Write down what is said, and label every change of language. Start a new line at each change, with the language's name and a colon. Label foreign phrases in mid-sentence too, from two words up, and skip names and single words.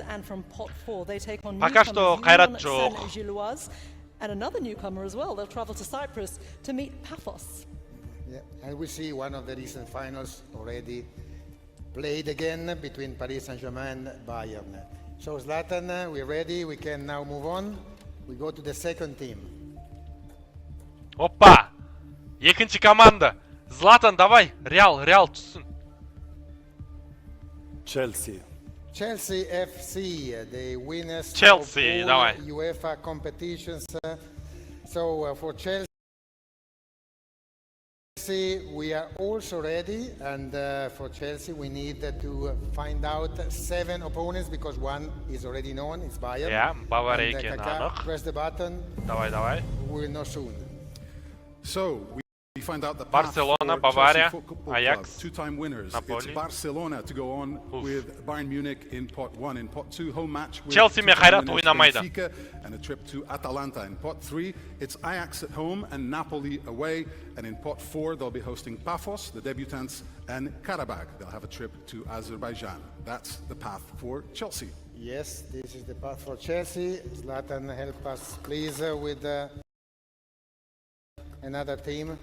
English: And from pot 4, they take on newcomers Saint-Gilloise and another newcomer as well. They'll travel to Cyprus to meet Paphos. Yeah, and we see one of the recent finals already played again between Paris Saint-Germain and Bayern. So Zlatan, we're ready. We can now move on. We go to the second team.
Kazakh: Опа! Екінші команда. Zlatan, давай. Реал түссін.
English: Chelsea FC, the winners Chelsea, of all UEFA competitions. So for Chelsea, we are also ready, and for Chelsea we need to find out 7 opponents because one is already known, it's Bayern.
Kazakh: Yeah, Bavaria ekan.
English: Press the button.
Russian: Давай.
English: We'll know soon. So we find out that Barcelona, Bavaria, Ajax, 2-time winners. Napoli. It's Barcelona to go on with Bayern Munich in pot 1. In pot 2, home match with
Kazakh: Chelsea мен Қайрат ойнамайды.
English: Benfica and a trip to Atalanta. In pot 3, it's Ajax at home and Napoli away. And in pot 4, they'll be hosting Paphos, the debutants, and Karabakh. They'll have a trip to Azerbaijan. That's the path for Chelsea. Yes, this is the path for Chelsea. Zlatan, help us please with another team.